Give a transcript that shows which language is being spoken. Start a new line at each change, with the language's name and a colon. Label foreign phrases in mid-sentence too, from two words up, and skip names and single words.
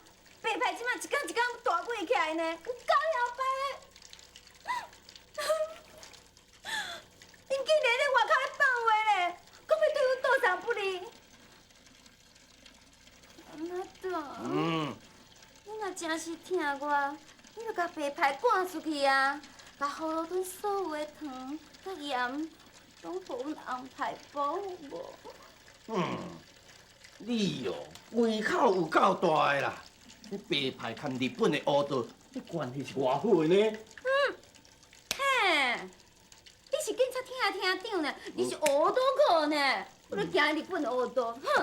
Min Nan Chinese: 白派即马一天一天大贵起来呢，有够摇摆的。因竟然咧外口咧放话咧，搁要对阮倒上不利。阿达，你若真是疼我，你就甲白派赶出去啊！甲葫芦墩所有的糖、甲盐，拢互阮安排保护无？你哦，胃口有够大的啦！你白派和日本的乌道，你关系是偌好的呢？嘿，你是警察厅长呢，你是乌道客呢，我咧惊日本乌道，哼！